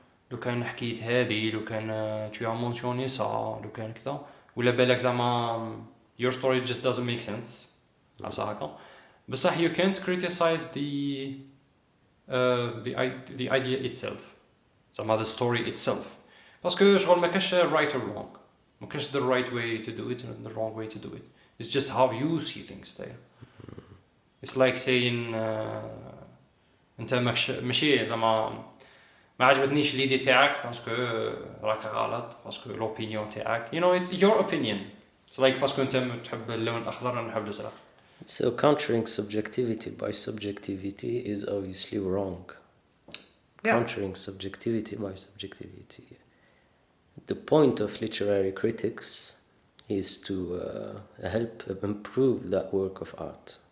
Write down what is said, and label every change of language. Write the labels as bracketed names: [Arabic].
[Arabic] لو كان حكيت هذه لو كان [French] tu as mentionné ça [Arabic] لو كان كذا ولا بالك زعما [English] your story just doesn't make sense [Arabic] هكا بصح [English] you can't criticize the idea itself [Arabic] زعما [English] the story itself [Arabic] باسكو شغل ما كاش [English] right or wrong [Arabic] ما كاش [English] the right way to do it and the wrong way to do it. It's just how you see things there. It's like [Arabic] saying انت ماشي زعما ما عجبتنيش ليدي تاعك باسكو راك غلط باسكو لوبينيون تاعك [English] it's your opinion. It's like [Arabic] باسكو انت تحب اللون الاخضر انا نحب الازرق. [English] So countering subjectivity by subjectivity is obviously wrong. Countering subjectivity by subjectivity. The point of literary critics is to help improve that work of art.